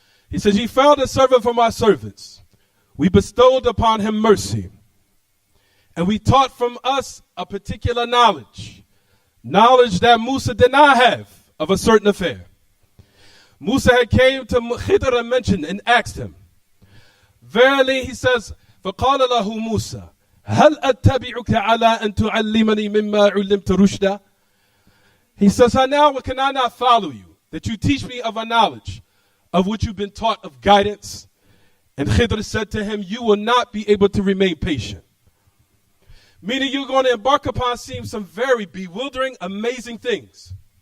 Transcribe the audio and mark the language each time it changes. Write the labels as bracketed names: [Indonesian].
[English] He says, he found a servant from our servants. We bestowed upon him mercy. And we taught from us a particular knowledge. Knowledge that Musa did not have of a certain affair. Musa had came to Khidr and mentioned and asked him. Verily, he says, [Arabic] فَقَالَ لَهُ مُوسَى هَلْ أَتَّبِعُكَ عَلَىٰ أَن تُعَلِّمَنِي مِمَّا عُلِّمْتَ رُشْدًا. [English] He says, now can I not follow you? That you teach me of a knowledge of which you've been taught of guidance. And Khidr said to him, you will not be able to remain patient. Meaning you're going to embark upon seeing some very bewildering, amazing things.